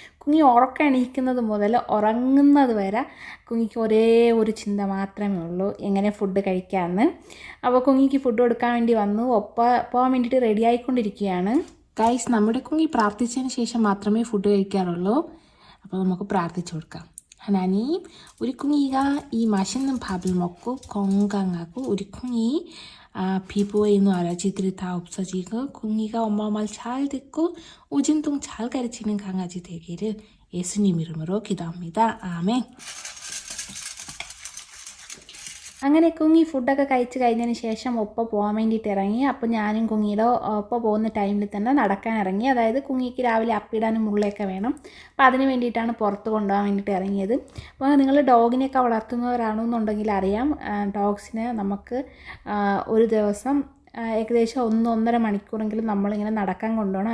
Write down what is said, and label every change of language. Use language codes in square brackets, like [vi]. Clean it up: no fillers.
[ml] കുഞ്ഞി ഉറക്കം എണീക്കുന്നത് മുതൽ ഉറങ്ങുന്നത് വരെ കുഞ്ഞിക്ക് ഒരേ ഒരു ചിന്ത മാത്രമേ ഉള്ളൂ, എങ്ങനെ ഫുഡ് കഴിക്കാമെന്ന്. അപ്പോൾ കുഞ്ഞിക്ക് ഫുഡ് കൊടുക്കാൻ വേണ്ടി വന്നു. പോകാൻ വേണ്ടിയിട്ട് റെഡി ആയിക്കൊണ്ടിരിക്കുകയാണ്. ഗായ്സ്, നമ്മുടെ കുഞ്ഞി പ്രാർത്ഥിച്ചതിന് ശേഷം മാത്രമേ ഫുഡ് കഴിക്കാറുള്ളൂ. അപ്പോൾ നമുക്ക് പ്രാർത്ഥിച്ചു കൊടുക്കാം. [ko] 하나님, 우리 콩이가 이 맛있는 밥을 먹고 건강하고 우리 콩이 피부에 있는 알러지들이 다 없어지고 콩이가 엄마 말 잘 듣고 오진동 잘 가르치는 강아지 되기를 예수님 이름으로 기도합니다. 아멘. [ml] അങ്ങനെ കുങ്ങി ഫുഡൊക്കെ കഴിച്ച് കഴിഞ്ഞതിന് ശേഷം ഒപ്പ പോകാൻ വേണ്ടിയിട്ട് ഇറങ്ങി. അപ്പോൾ ഞാനും കുങ്ങിയുടെ ഒപ്പ പോകുന്ന ടൈമിൽ തന്നെ നടക്കാൻ ഇറങ്ങി. അതായത് കുങ്ങിക്ക് രാവിലെ അപ്പിടാനും മുള്ളയൊക്കെ വേണം. അപ്പോൾ അതിന് വേണ്ടിയിട്ടാണ് പുറത്ത് കൊണ്ടുപോകാൻ വേണ്ടിയിട്ട് ഇറങ്ങിയത്. അപ്പോൾ നിങ്ങൾ ഡോഗിനെയൊക്കെ വളർത്തുന്നവരാണെന്നുണ്ടെങ്കിൽ അറിയാം, ഡോഗ്സിനെ നമുക്ക് ഒരു ദിവസം ഏകദേശം 1-1.5 മണിക്കൂറെങ്കിലും നമ്മളിങ്ങനെ നടക്കാൻ കൊണ്ടുപോകണം.